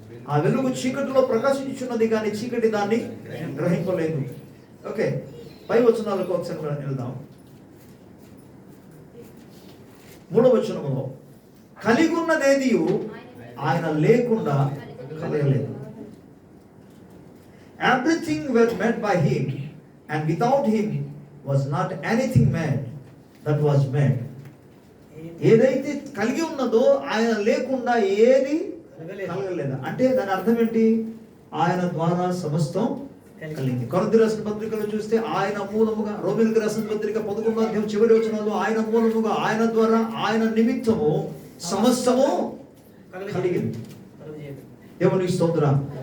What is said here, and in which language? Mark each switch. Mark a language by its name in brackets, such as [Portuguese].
[Telugu] ఆ వెలుగు చీకటిలో ప్రకాశించున్నది కానీ చీకటి దాన్ని గ్రహింపలేదు. ఓకే, పై వచనాలకు ఒకసారి వెళ్దాం. 3వ వచనములో కలిగి ఉన్నదేది ఆయన లేకుండా కలగలేదు. [English] Everything were made by him, and without him was not anything made that was made. [Telugu] ఏదైతే కలిగి ఉన్నదో ఆయన లేకుండా ఏది కలగలేదు. అంటే దాని అర్థం ఏంటి? ఆయన ద్వారా సమస్తం కలిగింది. కొరింథీ రాసిన పత్రికలో చూస్తే ఆయన మూలముగా, రోమీయులకు రాసిన పత్రిక 11వ అధ్యాయం చివరి వచనంలో ఆయన మూలముగా, ఆయన ద్వారా, ఆయన నిమిత్తము సమస్తము కలిగింది. దేవునికి స్తోత్రం.